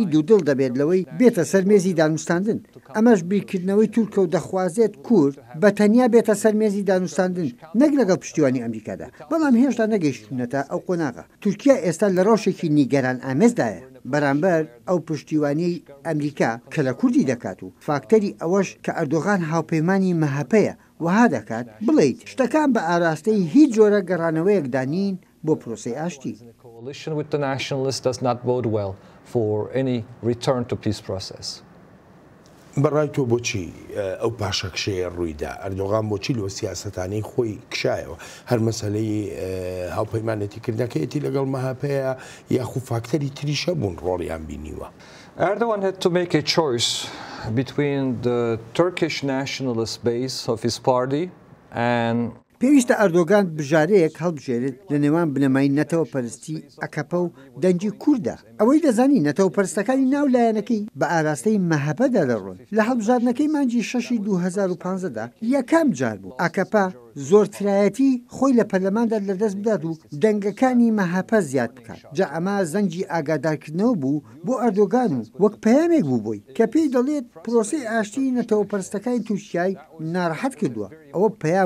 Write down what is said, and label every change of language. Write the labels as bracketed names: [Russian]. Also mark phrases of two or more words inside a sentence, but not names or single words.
[Central Kurdish] دوودڵ دەبێت لەوەی بێتە سەرمێزی دانوستاندن ئەمەش بیرکردنەوەی تورکە و دەخوازێت کورد بە تەنیا بێتە سەرمێزی دانوستاندن نەک لەگەڵ پشتیوانی ئەمریکادا بەڵام هێشتا نەگەیشتونەتە ئەو قۆناغا تورکیا ئێستا لە ڕۆژێکی نیگەران ئامێزدایە بەرامبەر ئەو پشتیوانی ئەمریکا کە لە کوردی دەکات و فاکتەری ئەوەش کە ئەردۆغان هاوپەیمانی مەهەپەیە وها دەکات بڵیت شتەکان بە ئاراستەی هیچ جۆرە گەڕانەوەیەکدانین بۆ پرۆسی ئاشتی. [English] Coalition with the nationalists does not bode well for any return to peace process. [Central Kurdish] بەڕای تۆ بۆچی ئەو پاشەکشەیە ڕوویدا ئەردۆغان بۆچی لە سیاسەتانەی خۆی کشایەوە هەر مەسەلەی هاوپەیمانەتیکردنەکەیەتی لەگەڵ مەهاپەیە یاخو فاکتەری تریشە بوون ڕۆڵیان بینیوە. [English] Erdogan had to make a choice between the Turkish nationalist base of his party and [Central Kurdish] پێویستە ئەردۆگان بژارەیەک هەڵبژێرێت لە نێوان بنەمای نەتەوە پەرستی ئەکەپە و دەنجی کووردە ئەوەی دەزانی نەتەوە پەرستەکانی ناو لایەنەکەی بە ئاراستەی مەهەپەدا دەڕۆن لە هەڵبژاردنەکەی مانجی 6 2015دا یەکەم جار بوو ئەکەپە زۆرترایەتی خۆی لە پەرلەماندا لەدەست بدات و دەنگەکانی مەهەپە زیاد بکات جا ئەمە زەنجی ئاگادارکردنەوە بوو بۆ ئەردۆگان و وەک پەیامێک بوو بۆی کە پێی دەڵێت پرۆسی ئاشتی نەتەوە پەرستەکانی تورکیای ناڕەحەت کردووە ئەوە پەیام